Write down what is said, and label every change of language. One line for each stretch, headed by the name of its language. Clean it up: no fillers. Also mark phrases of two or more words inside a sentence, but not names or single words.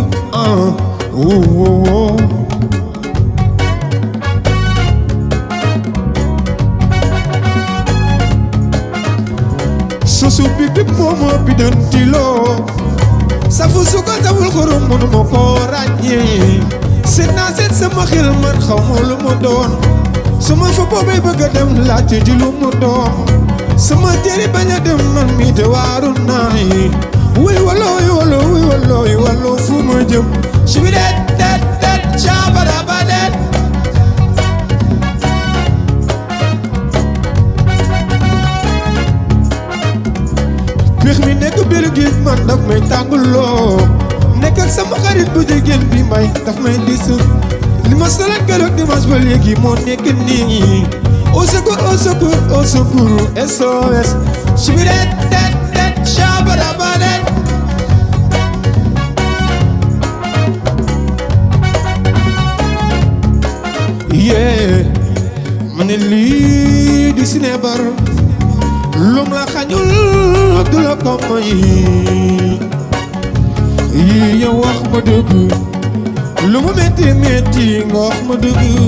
Wolof: woo susu bi bi moomo bi doon tiloo safu suka tabul xurum mënuma ko ràññee seet naa seet sama xel man xaw ma lu mu doon su ma fa boobay bëgg a dem laajte ji lu mu doon sama jëri bañ a dem man mii te waaru naay wuy walooy waloo wuy walooy waloo fu ma jëm si bi det det det shabaraba det pex mi nekk biir géej man daf may tànguloo nekk ak sama xarit bu jigéen bi may daf may dis li ma soloon keroog dimanche ba léegi moo nekk nii
French: au secours au secours au secours SOS
Wolof: shibi det det det shabaraba det yee ma ne lii di sinebar lum la xañul du la ko may yii yow wax ma dëgg lu mu metti metti nga wax ma dëgg